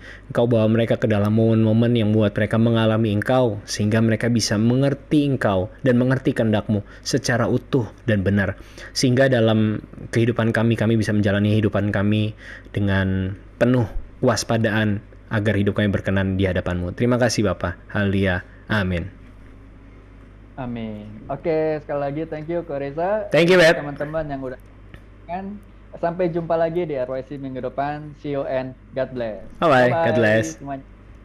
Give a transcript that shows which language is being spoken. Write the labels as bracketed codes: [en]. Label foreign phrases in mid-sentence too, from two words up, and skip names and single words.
[id] Engkau bawa mereka ke dalam momen-momen yang membuat mereka mengalami Engkau, sehingga mereka bisa mengerti Engkau dan mengerti kehendak-Mu secara utuh dan benar. Sehingga dalam kehidupan kami bisa menjalani kehidupan kami dengan penuh kewaspadaan agar hidup kami berkenan di hadapan-Mu. Terima kasih Bapa. Haleluya. Amin. Amin. Oke, sekali lagi [en] thank you [id] Ko Reza. [en] Thank you, [id] Beb. Teman-teman yang udah kan. Sampai jumpa lagi di RYC minggu depan. [en] See you and God bless. Bye-bye. God bless. [id] Semuanya.